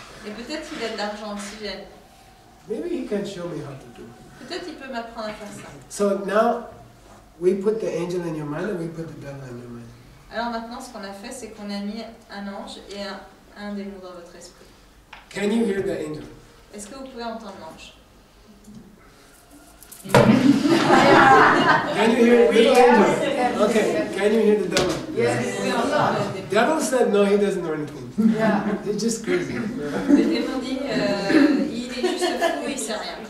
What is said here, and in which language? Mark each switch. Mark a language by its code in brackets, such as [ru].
[fr] Et peut-être il a de l'argent oxygène. [en] Maybe he can show me how to do it. [fr] Peut-être il peut m'apprendre à faire ça. [en] So now we put the angel in your mind and we put the devil in your mind. [fr] Alors maintenant, ce qu'on a fait, c'est qu'on a mis un ange et un démon dans votre esprit. [en] Can you hear the angel? [fr] Est-ce que vous pouvez entendre l'ange? [en] Can you hear the angel? Okay. Can you hear the devil? Yes. [fr] Oui, entendre le démon. [en] Devil said no, he doesn't know anything. Yeah. He's just crazy. [fr] Le démon dit, il est juste fou, il sait rien.